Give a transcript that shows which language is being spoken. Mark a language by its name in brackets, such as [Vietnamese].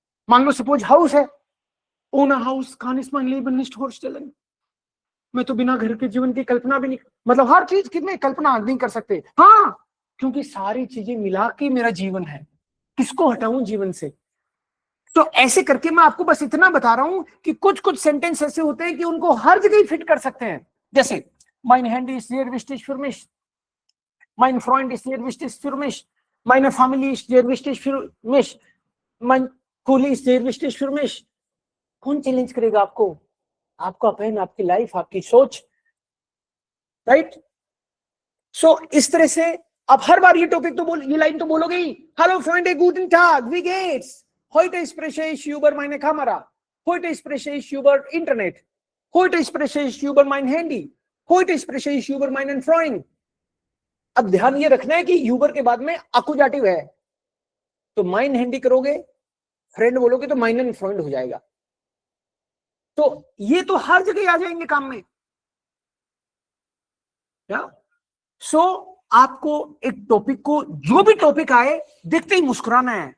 [Hindi] मान लो suppose house है, [German] ohne Haus kann ich mein Leben nicht vorstellen, [Hindi] मैं तो बिना घर के जीवन की कल्पना भी नहीं, मतलब हर चीज की मैं कल्पना नहीं कर सकते। हाँ, क्योंकि सारी चीजें मिला के मेरा जीवन है, किसको हटाऊं जीवन से? तो ऐसे करके मैं आपको बस इतना बता रहा हूं कि कुछ कुछ सेंटेंस ऐसे होते हैं कि उनको हर जगह फिट कर सकते हैं। [German] जैसे mein Handy ist sehr wichtig für mich, mein Freund ist sehr wichtig für mich, meine Family ist sehr wichtig für mich, mein Kuli ist sehr wichtig für mich। [Hindi] कौन चैलेंज करेगा आपको? आपका पेन, आपकी life, आपकी सोच, right? सो इस तरह से आप हर बार ये टॉपिक तो ये लाइन तो बोलोगे ही, hello Freunde, [German] guten Tag, wie geht's? Heute spreche ich über meine Kamera, heute spreche ich über Internet, heute spreche ich über mein Handy, heute spreche ich über meinen Freund। [Hindi] अब ध्यान ये रखना है कि यूबर के बाद में अकुजाटिव है, तो माइन हैंडी करोगे, फ्रेंड बोलोगे तो माइन एंड फ्रेंड हो जाएगा। तो ये तो हर जगह आ जाएंगे काम में। सो आपको एक टॉपिक को, जो भी टॉपिक आए देखते ही मुस्कुराना है।